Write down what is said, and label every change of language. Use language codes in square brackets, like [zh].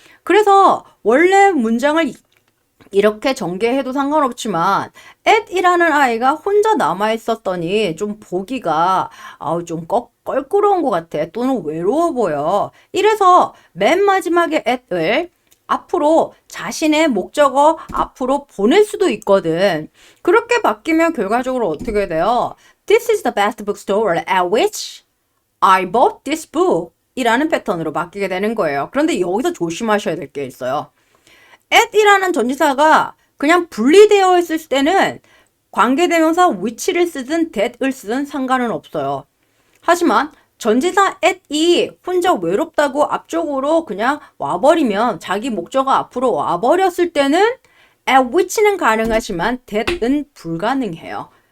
[ko] 그래서 원래 문장을 이렇게 전개해도 상관없지만 at이라는 아이가 혼자 남아있었더니 좀 보기가 좀 껄끄러운 것 같아. 또는 외로워 보여. 이래서 맨 마지막에 at을 앞으로 자신의 목적어 앞으로 보낼 수도 있거든. 그렇게 바뀌면 결과적으로 어떻게 돼요? [en] This is the best bookstore at which I bought this book [ko] 이라는 패턴으로 바뀌게 되는 거예요. 그런데 여기서 조심하셔야 될 게 있어요. at이라는 전치사가 그냥 분리되어 있을 때는 관계대명사 which를 쓰든 that을 쓰든 상관은 없어요. 하지만 전치사 at이 혼자 외롭다고 앞쪽으로 그냥 와버리면 자기 목적어 앞으로 와버렸을 때는 at which는 가능하지만 that은 불가능해요.